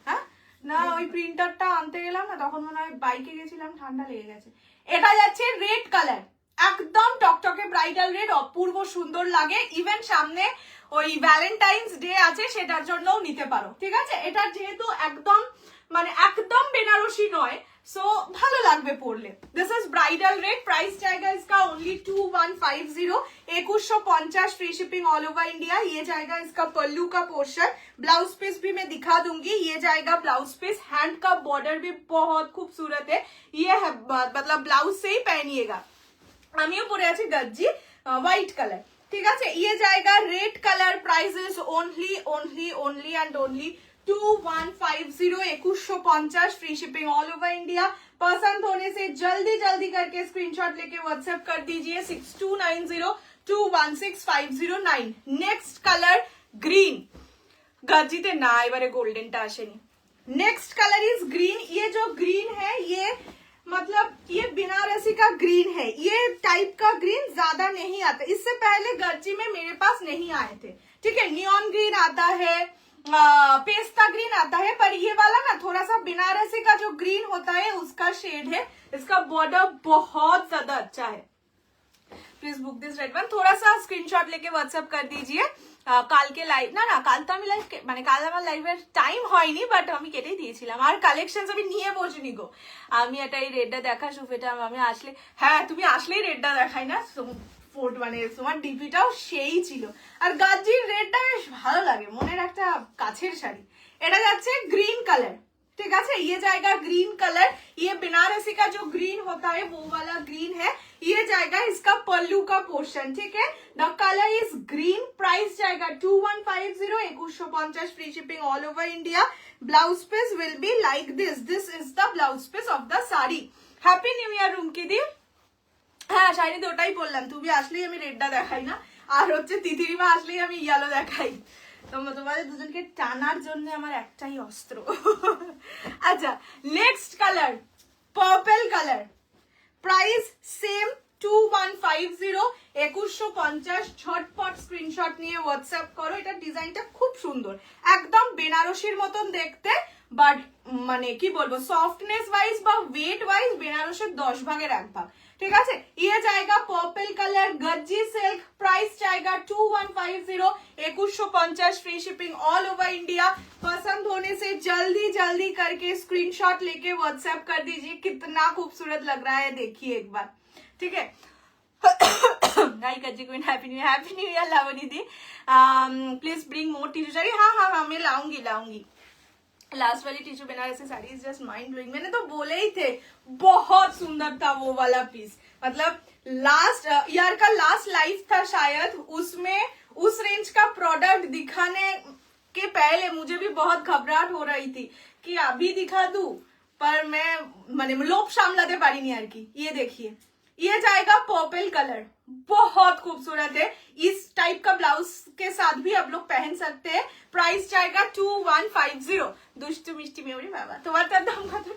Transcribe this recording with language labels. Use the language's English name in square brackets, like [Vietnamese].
[Bangla] হ্যাঁ না, ওই প্রিন্টারটা আনতে গেলাম না, তখন মনে হয় বাইকে গেছিলাম, ঠান্ডা লেগে গেছে। এটা যাচ্ছে রেড কালার, একদম টকটকে ব্রাইডাল রেড, অপূর্ব সুন্দর লাগে। ইভেন সামনে ওই ভ্যালেন্টাইন্স ডে আছে, সেটার জন্যও নিতে পারো, ঠিক আছে। এটা যেহেতু একদম মানে একদম বেনারসি নয়, সো ভালো লাগবে পরলে। [English] this is bridal red, [Hindi] price जाएगा इसका only 2150, 2150, free shipping all over India. ये जाएगा इसका पल्लू का पोर्शन, ब्लाउज पीस भी मैं दिखा दूंगी। ये जाएगा ब्लाउज पीस, हैंड का बॉर्डर भी बहुत खूबसूरत है, ये है मतलब ब्लाउज से ही पहनिएगा। [Bangla] আমিও পরে আছি গজ্জি হোয়াইট কালার, ঠিক আছে। [Hindi] ये जाएगा red colour, price is only only only and only 2150, 2150, free shipping all over India. पसंद होने से जल्दी जल्दी करके स्क्रीनशॉट लेके व्हाट्सएप कर दीजिए 6290216509। [English] next colour green, [Bangla] गज्जीते ना এবারে গোল্ডেনটা আসেনি। [Hindi] Next colour is green. ये जो ग्रीन है ये मतलब ये बनारसी का ग्रीन है, ये टाइप का ग्रीन ज्यादा नहीं आता, इससे पहले गज्जी में मेरे पास नहीं आए थे, ठीक है। नियॉन ग्रीन आता है, पेस्ता ग्रीन आता है, पर ये वाला ना थोड़ा सा बनारसी का जो ग्रीन होता है उसका शेड है। इसका बॉर्डर बहुत ज्यादा अच्छा है। [English] Please book this red one. [Hindi] थोड़ा सा स्क्रीनशॉट लेके व्हाट्सएप कर दीजिए। [Bangla] কালকে লাইভ না কাল তো আমি লাইভ মানে কাল আমার লাইভের টাইম হয়নি, বাট আমি কেটেই দিয়েছিলাম। আর কালেকশন আমি নিয়ে বসিনি গো। আমি এটা এই রেডটা দেখা সুফেটা আমি আসলে, হ্যাঁ তুমি আসলেই রেডটা দেখাই না, মানে তোমার ডিপিটাও সেই ছিল। আর গাজ্জির রেডটা বেশ ভালো লাগে, মনের একটা কাছের শাড়ি। এটা যাচ্ছে গ্রিন কালার, ठीक है। [Hindi] ये जाएगा ग्रीन कलर, ये बनारसी का जो ग्रीन होता है वो वाला ग्रीन है। ये जाएगा इसका पल्लू का पोर्शन, ठीक है। The colour is green, price जाएगा 2150, 2150, free shipping all over India. [English] Blouse piece will be like this, this is the blouse piece of the sari. Happy new year [Bangla] Rumki দি। হ্যাঁ শাড়িতে ওটাই বললাম, তুমি আসলেই আমি রেডটা দেখাই না, আর হচ্ছে তিতিরিমা আসলেই আমি ইয়েলো দেখাই। তোমাদের দুজনকে টানার জন্য আমার একটাই অস্ত্র। আচ্ছা next colour purple colour, price same 2150, 2150। ঝটপট স্ক্রিনশট নিয়ে হোয়াটসঅ্যাপ করো। এটা ডিজাইনটা খুব সুন্দর, একদম বেনারসির মতন দেখতে, বাট মানে কি বলবো সফটনেস ওয়াইজ বা ওয়েট ওয়াইজ বেনারসের 10 ভাগের 1 ভাগ, ठीक है। [Hindi] ये जाएगा purple colour, Gajji silk, price जाएगा 2150, 2150, free shipping all over India. पसंद होने से जल्दी जल्दी करके स्क्रीनशॉट लेके व्हाट्सएप कर दीजिए। कितना खूबसूरत लग रहा है देखिए एक बार, ठीक है। [English] Hi Gajji queen, happy new year Lavni di. Please bring more tissue sari. [Hindi] हाँ हाँ हाँ मैं लाऊंगी। [English] Last वाली tissue Banarasi sari is just mind blowing. [Hindi] मैंने तो बोले ही थे बहुत सुंदर था वो वाला पीस, मतलब लास्ट ईयर का लास्ट लाइव था शायद, उसमें उस रेंज का प्रोडक्ट दिखाने के पहले मुझे भी बहुत घबराहट हो रही थी कि अभी दिखा दूं, पर मैं [Bangla] माने लोभ सामलाते पारिनी यार की। [Hindi] ये देखिए ये जाएगा पर्पल कलर, बहुत खूबसूरत है। इस टाइप का ब्लाउज के साथ भी आप लोग पहन सकते हैं। प्राइस जाएगा 2150। [Bangla] दुष्टु मिष्टी मेमोरी बाबा তোমার তার দাম কত?